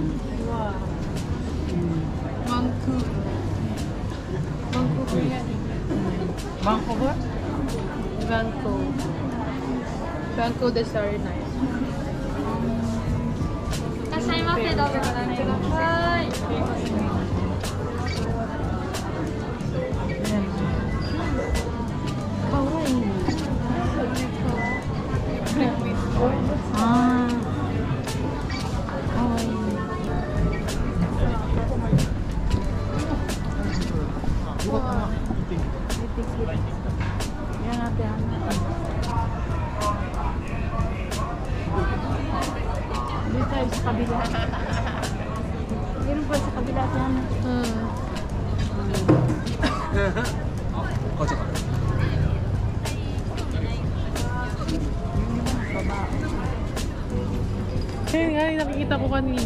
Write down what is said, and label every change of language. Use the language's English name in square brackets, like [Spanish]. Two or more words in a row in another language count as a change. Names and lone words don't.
[English] Wow. Vancouver. Vancouver yan. Vancouver? Vancouver. Vancouver the Starry Night. [Japanese] いらっしゃいませ、どうぞご覧ください。かわいい。ああ。 [Filipino] かわいい。Yan natin. Dito tayo sa kabila. Meron pa sa kabila dyan. Ayun nga, yung nakikita ko kanina.